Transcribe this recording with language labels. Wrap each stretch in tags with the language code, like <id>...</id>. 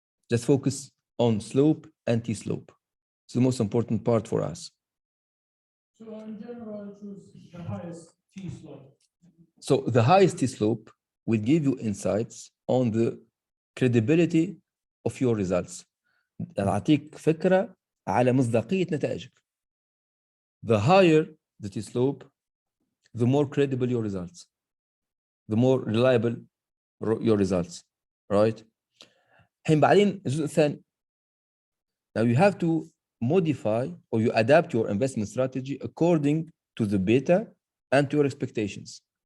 <en>Just focus on slope and T-slope. It's the most important part for us. So in general, I choose the highest T-slope. So the highest T-slope will give you insights on the credibility of your results.</en> <ar>يعطيك فكرة على مصداقية نتائجك.</ar> <en>The higher the T-slope, the more credible your results, the more reliable your results, right?</en> <ar>حين بعدين الجزء الثاني.</ar> <en>Now you have to modify or you adapt your investment strategy according to the beta and to your expectations.</en>